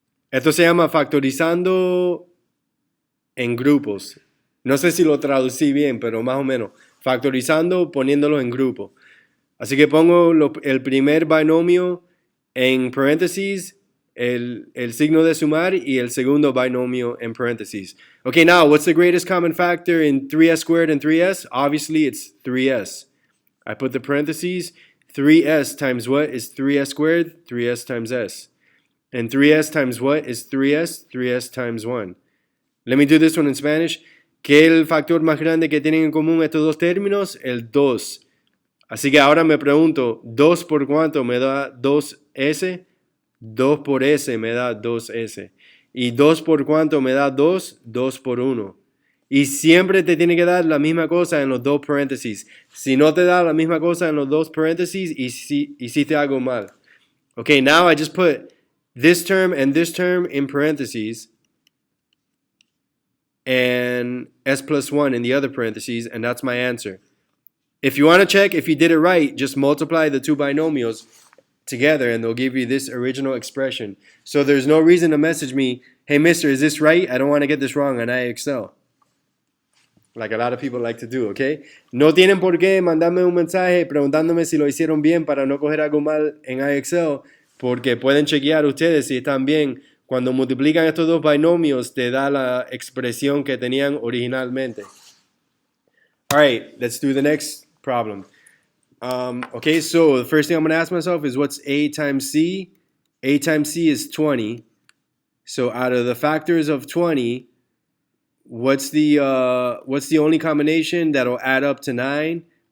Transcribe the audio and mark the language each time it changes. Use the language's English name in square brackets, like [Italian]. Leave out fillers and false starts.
[Spanish] Esto se llama factorizando en grupos. No sé si lo traducí bien, pero más o menos. Factorizando poniéndolo en grupo. Así que pongo el primer binomio en paréntesis, el signo de sumar y el segundo binomio en paréntesis. [English] Okay, now what's the greatest common factor in 3s squared and 3s? Obviously it's 3s. I put the parentheses. 3s times what is 3s squared? 3s times s. And 3s times what is 3s? 3s times 1. Let me do this one in Spanish. [Spanish] ¿Qué es el factor más grande que tienen en común estos dos términos? El 2. Así que ahora me pregunto, 2 por cuánto me da 2s, 2 por s me da 2s. Y 2 por cuánto me da 2, 2 por 1. Y siempre te tiene que dar la misma cosa en los dos paréntesis. Si no te da la misma cosa en los dos paréntesis, hiciste algo mal. [English] Okay, now I just put this term and this term in parentheses and s plus 1 in the other parentheses, and that's my answer. If you want to check if you did it right, just multiply the two binomials together and they'll give you this original expression. So there's no reason to message me, hey mister, is this right? I don't want to get this wrong on IXL. Like a lot of people like to do, okay? [Spanish] No tienen por qué mandarme un mensaje preguntándome si lo hicieron bien para no coger algo mal en IXL, porque pueden chequear ustedes si están bien. Cuando multiplican estos dos binomios, te da la expresión que tenían originalmente. [English] All right, let's do the next problem. Okay, so the first thing I'm going to ask myself is what's A times C? A times C is 20. So out of the factors of 20, what's the only combination that'll add up to 9?